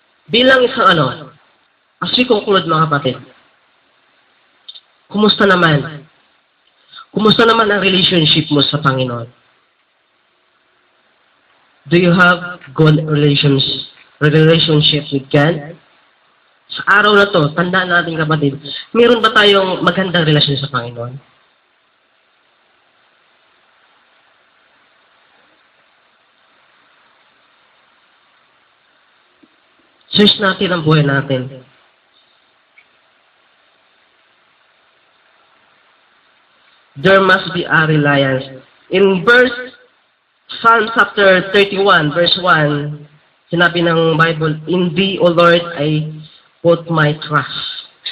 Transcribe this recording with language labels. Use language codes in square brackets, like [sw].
[tl] Bilang isang [en] as we conclude, [tl] mga kapatid, kumusta naman? Kumusta naman ang relationship mo sa Panginoon? [en] Do you have good relationship with God? [tl] Sa araw na to, tandaan natin, kapatid, meron ba tayong magandang relasyon sa Panginoon? Search natin ang buhay natin. [en] there must be a reliance. In Psalm chapter 31, verse 1, [tl] sinabi ng [en] Bible, "In Thee, O Lord, I put my trust."